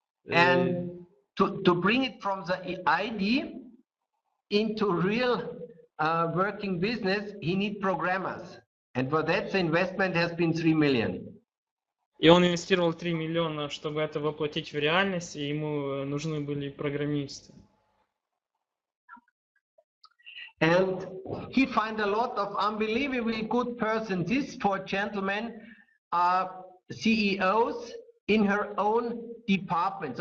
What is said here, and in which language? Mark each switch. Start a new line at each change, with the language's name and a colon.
English: and to bring it from the idea into real working business, he need programmers. And for that, the investment has been 3 million.
Russian: И он инвестировал 3 миллиона, чтобы это воплотить в реальность, и ему нужны были программисты.
English: And he find a lot of unbelievably good persons. These 4 gentlemen are CEOs in her own departments.